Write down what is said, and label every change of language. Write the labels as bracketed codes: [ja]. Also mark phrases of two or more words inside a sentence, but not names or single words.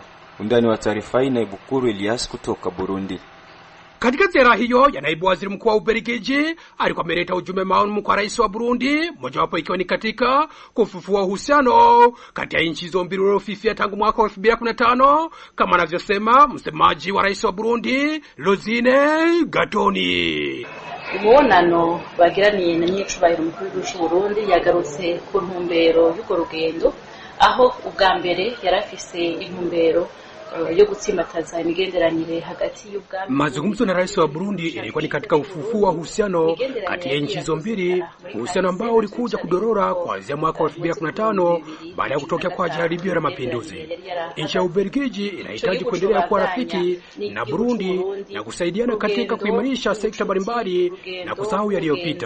[sw] Undani wa taarifa hii na Ibukuru Elias kutoka Burundi. Katika ziara hiyo ya naibu waziri mkuu wa Ubelgiji alikuwa ameleta ujumbe maalum kwa rais wa Burundi, mojawapo ikiwa ni katika kufufua uhusiano kati ya nchi hizo mbili uliofifia tangu mwaka 2015, kama anavyosema msemaji wa rais wa Burundi Lozine Gatoni. [rn] Umubonano bagiraniye na nyicubahiro mukuru w'u Burundi yagarutse ku ntumbero y'uko rugendo, aho ubwa mbere yarafise intumbero yo gutsimbataza imigenderanire hagati y'ubwami. [sw] Mazungumzo na rais wa Burundi ilikuwa ni katika ufufuo wa uhusiano kati ya nchi hizo mbili, uhusiano ambao ulikuja kudorora kuanzia mwaka 2015 baada ya kutokea kwa jaribio la mapinduzi. Nchi ya Ubelgiji inahitaji kuendelea kuwa rafiki na Burundi na kusaidiana katika kuimarisha sekta mbalimbali na kusahau yaliyopita.